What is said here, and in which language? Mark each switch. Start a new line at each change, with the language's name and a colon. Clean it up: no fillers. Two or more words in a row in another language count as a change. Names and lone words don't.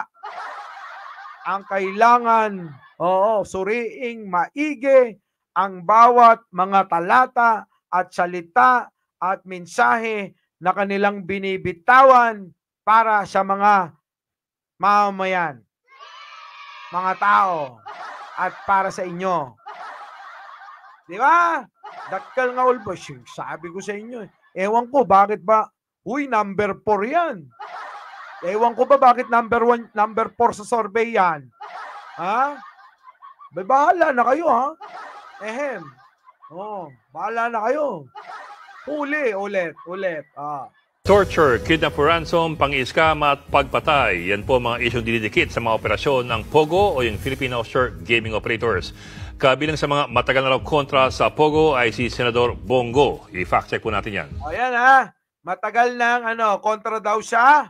Filipino: Ang kailangan, suriing maigi ang bawat mga talata at salita at mensahe na kanilang binibitawan para sa mga mamamayan, mga tao, at para sa inyo. Di ba?
Iloko: Dakkel nga ulbos.
Filipino: Sabi ko sa inyo. Ewan ko, bakit ba? Number 4 yan. Ewan ko ba bakit number 1, number 4 sa survey yan? Ha? Bahala na kayo, ha? Ehem. Oh, bahala na kayo. Huli, ulit.
English: Torture, kidnap for ransom,
Filipino: pang-scam at pagpatay. Yan po mga isyong dinidikit sa mga operasyon ng POGO o yung Philippine Offshore Gaming Operators. Kabilang sa mga matagal na raw kontra sa POGO ay si Senador Bongo. I-fact check po natin yan. O yan, ha? Matagal nang kontra daw siya.